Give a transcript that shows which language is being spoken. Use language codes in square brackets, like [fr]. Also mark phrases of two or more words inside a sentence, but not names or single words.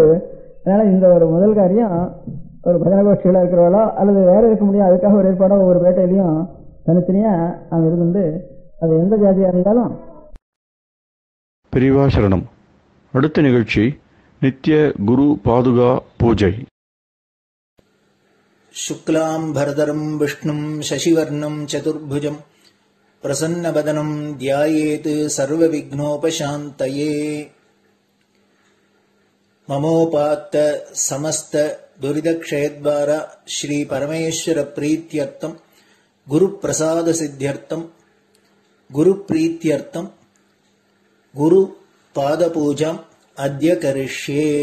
[ta] அதனால இந்த ஒரு முதல் காரியம் ஒரு பஜன கோஷ்டிகளாக இருக்கிறவளோ அல்லது வேற இருக்க முடியும், அதுக்காக ஒரு ஏற்பாடோ ஒவ்வொரு பேட்டையிலையும் தனித்தனியாக அவன் இருந்து அது எந்த ஜாதியாக இருந்தாலும். பெரியவா சரணம். அடுத்த நிகழ்ச்சி நித்திய குரு பாதுகா பூஜை. [sa] शुक्लां भरदरं विष्णुं शशिवर्णं चतुर्भुजं प्रसन्नवदनं ध्यायेत् सर्वविघ्नोपशान्तये. ममोपात्त समस्त दुरितक्षयद्वारा श्री परमेश्वर प्रीत्यर्थं गुरुप्रसाद सिद्ध्यर्थं गुरुप्रीत्यर्थं गुरुपादपूजाम् अद्य करिष्ये.